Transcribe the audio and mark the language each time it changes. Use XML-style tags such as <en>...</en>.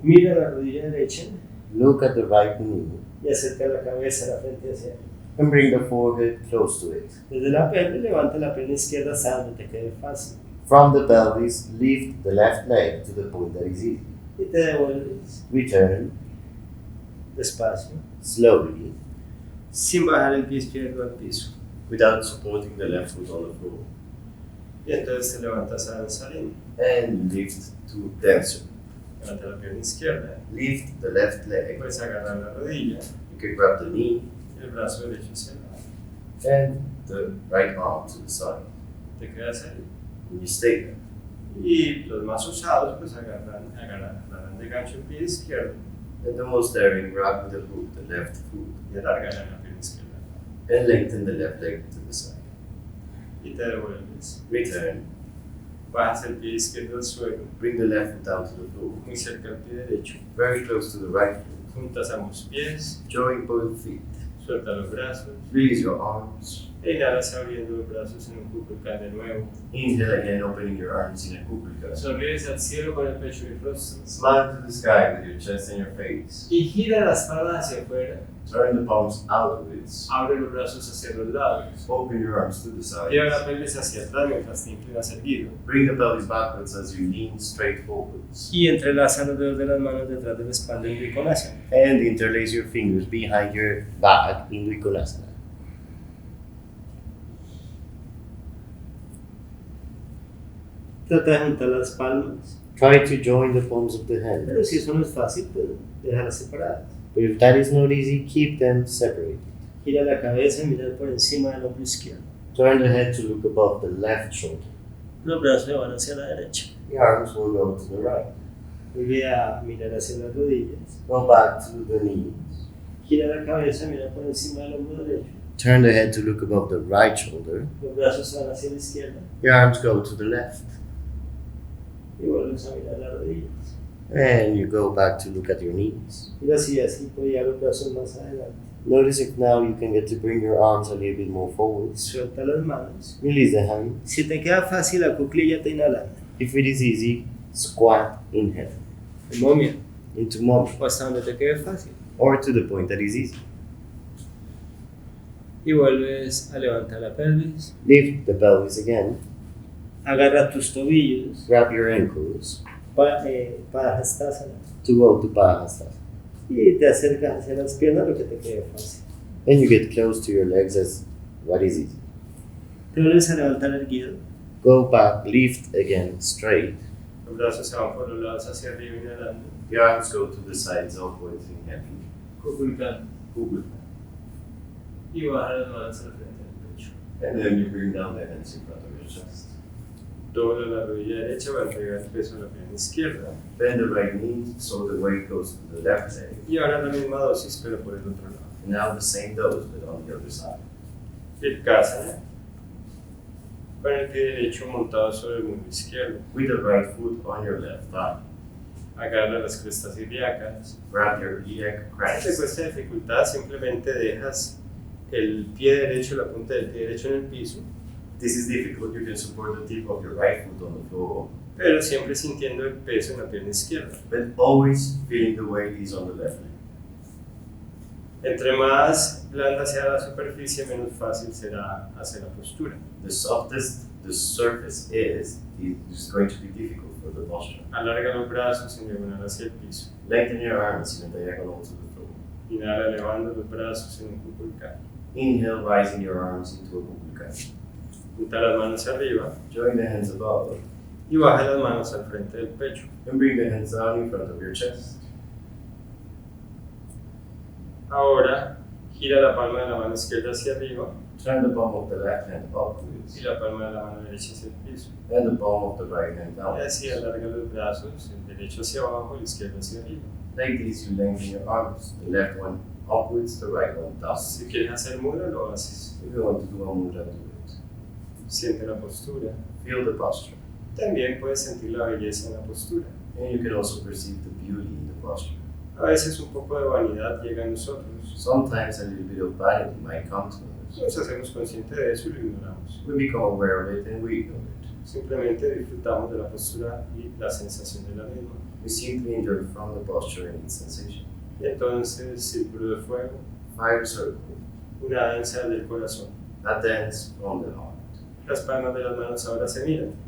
<es>Mira la rodilla derecha</es> <en>Look at the right knee.</en> <es>y acerca la cabeza a la frente hacia él.</es> <en>And bring the forehead close to it.</en> <es>Desde la pelvis levanta la pierna izquierda hasta donde te quede fácil.</es> <en>From the pelvis, lift the left leg to the point that is easy.</en> <es>Y te devuelves</es> <en>Return</en> <es>despacio,</es> <en>slowly</en> <es>sin bajar el pie izquierdo al piso.</es> <en>without supporting the left foot on the floor.</en> <es>Y entonces te levantas a danzarín.</es> <en>And lift to dancer.</en> <es>Levanta la pierna izquierda.</es> <en>Lift the left leg.</en> <es>Puedes agarrar la rodilla</es> <en>You can grab the knee</en> <es>y el brazo derecho hacia el lado.</es> <en>and the right arm to the side.</en> <es>Te quedas ahí.</es> <en>And you stay there.</en> <es>Y los más usados pues agarran de gancho el pie izquierdo</es> <en>And the most daring, grab with the hook the left foot</en> <es>y alargan la pierna izquierda.</es> <en>and lengthen the left leg to the side.</en> <es>Y te devuelves.</es> <en>Return.</en> <es>Bajas el pie izquierdo al suelo,</es> <en>Bring the left foot down to the floor.</en> <es>muy cerca al pie derecho.</es> <en>Very close to the right foot.</en> <es>Juntas ambos pies,</es> <en>Join both feet.</en> <es>suelta los brazos.</es> <en>Release your arms.</en> <es>E inhalas abriendo los brazos en un kukulkan de nuevo.</es> <en>Inhale again, opening your arms in a kukulka.</en> <es>Sonríes al cielo con el pecho y el rostro.</es> <en>Smile to the sky with your chest and your face.</en> <es>Y gira las palmas hacia afuera.</es> <en>Turn the palms outwards.</en> <es>Abre los brazos hacia los lados.</es> <en>Open your arms to the</en> <es>Lleva la</es> <en>sides.</en> <es>pelvis hacia atrás mientras te inclinas erguido.</es> <en>Bring the pelvis backwards as you lean straight forwards.</en> <es>Y entrelaza los dedos de las manos detrás de la espalda en dwikonasana.</es> <en>And interlace your fingers behind your back in dwikonasana.</en> <es>Trata de juntar las palmas.</es> <en>Try to join the palms of the hand.</en> <es>Pero si eso no es fácil, pues déjalas separadas.</es> <en>But if that is not easy, keep them separated.</en> <es>Gira la cabeza y mira por encima del hombro izquierdo.</es> <en>Turn the head to look above the left shoulder.</en> <es>Los brazos van hacia la derecha.</es> <en>The arms will go to the right.</en> <es>Vuelve a mirar hacia las rodillas.</es> <en>Go back to the knees.</en> <es>Gira la cabeza y mira por encima del hombro derecho.</es> <en>Turn the head to look above the right shoulder.</en> <es>Los brazos van hacia la izquierda.</es> <en>Your arms go to the left.</en> <es>Y vuelves a mirar las rodillas.</es> <en>And you go back to look at your knees.</en> <es>Mira si así puede llevar los brazos más adelante.</es> <en>Notice if now you can get to bring your arms a little bit more forward.</en> <es>Suelta las manos.</es> <en>Release the hands.</en> <es>Si te queda fácil, la cuclilla te inhalando.</es> <en>If it is easy, squat, inhale.</en> <es>El momia.</es> <en>Into mommy.</en> <es>O hasta donde te quede fácil.</es> <en>Or to the point that is easy.</en> <es>Y vuelves a levantar la pelvis.</es> <en>Lift the pelvis again.</en> <es>Agarra tus tobillos.</es> <en>Grab your ankles</en> <es>Padahastasana.</es> <en>to go to padahastasana.</en> <es>Y te acercas hacia las piernas, lo que te quede fácil.</es> <en>And you get close to your legs as what is easy.</en> <es>Te vuelves a levantar erguido.</es> <en>Go back, lift again, straight.</en> <es>Los brazos se van por los lados hacia arriba inhalando.</es> <en>Your arms go to the sides upwards, inhaling.</en> <es>Kukulkan.</es> <en>Google.</en> <es>Y baja las manos al frente del pecho.</es> <en>And then you bring down the hands in front of your chest.</en> <es>Dobla la rodilla derecha para entregar el peso a la pierna izquierda.</es> <en>Bend the right knee so the weight goes to the left leg.</en> <es>Y ahora la misma dosis, pero por el otro lado.</es> <en>And now the same dose, but on the other side.</en> <es>Vrksasana. Con el pie derecho montado sobre el muslo izquierdo.</es> <en>With the right foot on your left thigh.</en> <es>Agarra las crestas ilíacas.</es> <en>Grab your iliac</en> <es>Si te</es> <en>crest.</en> <es>cuesta dificultad, simplemente dejas el pie derecho, la punta del pie derecho en el piso,</es> <en>This is difficult. You can support the tip of your right foot on the floor,</en> <es>pero siempre sintiendo el peso en la pierna izquierda.</es> <en>but always feeling the weight is on the left leg.</en> <es>Entre más blanda sea la superficie, menos fácil será hacer la postura.</es> <en>The softest the surface is, it is going to be difficult for for the posture.</en> <es>Alarga los brazos en diagonal hacia el piso.</es> <en>Lengthen your arms in a diagonal to the floor.</en> <es>Inhala elevando los brazos en un kukulkan.</es> <en>Inhale, rising your arms into a bhujangasana.</en> <es>Junta las manos arriba</es> <en>Join the hands above</en> <es>y baja las manos al frente del pecho.</es> <en>and bring the hands down in front of your chest.</en> <es>Ahora gira la palma de la mano izquierda hacia arriba</es> <en>Turn the palm of the left hand upwards</en> <es>y la palma de la mano derecha hacia el piso.</es> <en>and the palm of the right hand</en> <es>Y</es> <en>down.</en> <es>así alarga los brazos, el derecho hacia abajo y el izquierdo hacia arriba.</es> <en>Like this, you lengthen your arms, the left one upwards, the right one down.</en> <es>Si quieres hacer mudra, lo haces.</es> <en>If you want to do a mudra, do it.</en> <es>Siente la postura.</es> <en>Feel the posture.</en> <es>También puedes sentir la belleza en la postura.</es> <en>And you can also perceive the beauty in the posture.</en> <es>A veces un poco de vanidad llega a nosotros.</es> <en>Sometimes a little bit of vanity might come to us.</en> <es>Nos hacemos conscientes de eso y lo ignoramos.</es> <en>We become aware of it and we ignore it.</en> <es>Simplemente disfrutamos de la postura y la sensación de la misma.</es> <en>We simply enjoy from the posture and its sensation.</en> <es>Y entonces, círculo de fuego,</es> <en>Fire circle,</en> <es>una danza del corazón.</es> <en>a dance from the heart.</en> <es>Las palmas de las manos ahora se miran.</es>